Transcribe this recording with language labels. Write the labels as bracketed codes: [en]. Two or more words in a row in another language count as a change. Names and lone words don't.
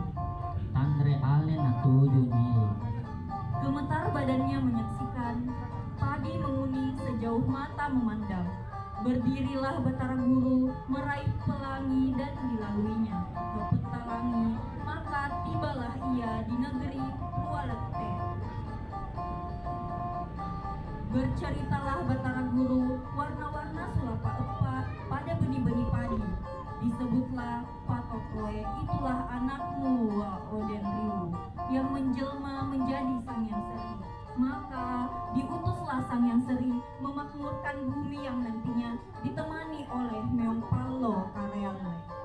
[bug] tandre ale na tujuh nyili. [id] Gemetar badannya menyaksikan, padi menguni sejauh mata memandang. Berdirilah Batara Guru meraih pelangi dan dilaluinya ke petalangi, maka tibalah ia di negeri Lualete. Berceritalah Batara Guru warna-warna [bug] sulapa epa [id] pada benih-benih padi. Disebutlah Patokoe, itulah anakmu wa Oden Riwu yang menjelma menjadi Sang Yang Seri. Maka diutuslah Sang Yang Seri memakmurkan bumi yang nantinya ditemani oleh Meong Palo Karealai.